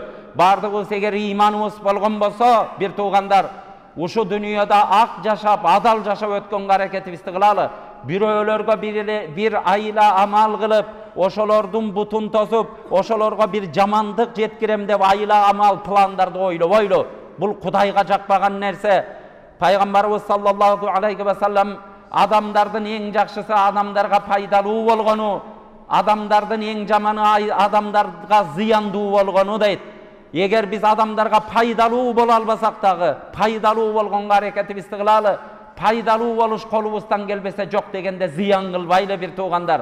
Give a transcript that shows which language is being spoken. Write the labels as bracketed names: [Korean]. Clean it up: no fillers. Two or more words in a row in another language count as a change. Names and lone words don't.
[Kyrgyz] Бардыгыбыз эгер ыйманыбыз болгон болсо, бир туугандар, ушу дүйнөдө ак жашап, адал жашап өткөнгө аракетибизди кылалы. Бирөөлөргө бир айла амал кылып, ошолордун бутун тосуп, ошолорго бир жамандык жеткирем деп айла амал пландарды ойлобойлу. Бул Кудайга жакпаган нерсе. Пайгамбарыбыз [Arabic] صلى الله عليه وسلم [Kyrgyz] адамдардын эң жакшысы адамдарга пайдалуу болгону, адамдардын эң жаманы адамдарга зыяндуу болгону дейт. Эгер биз адамдарга пайдалуу боло албасак дагы, пайдалуу болгонго аракетибизди кылалы. Пайдалуу болуш колубуздан келбесе жок дегенде зыян кылбайлы бир туугандар.